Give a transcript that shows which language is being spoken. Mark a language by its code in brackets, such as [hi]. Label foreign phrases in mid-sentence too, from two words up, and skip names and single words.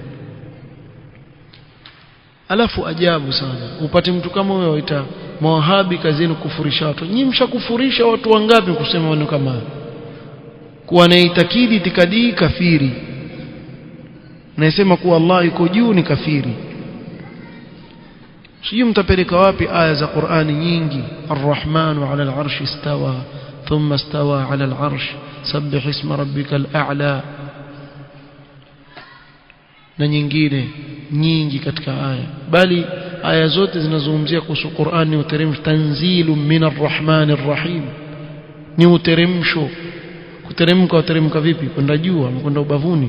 [sw] Alafu ajabu sana upate mtu kama huyo waita mawahabi kazini kufurisha watu. Nyinyi mshakufurisha watu wangapi kusema maneno kama haya? Kuwa na itikadi kafiri, nasema kuwa Allah yuko juu ni kafiri. Sijui mtapeleka wapi aya za Qur'ani nyingi, [ar] الرحمن على العرش استوى ثم استوى على العرش سبح اسم ربك الأعلى, [sw] na nyingine nyingi katika aya. Bali aya zote zinazungumzia kuhusu Qur'ani uteremsho, [ar] تنزيل من الرحمن الرحيم, [sw] ni uteremsho. Kuteremka vipi? Kwenda juu ama kwenda ubavuni?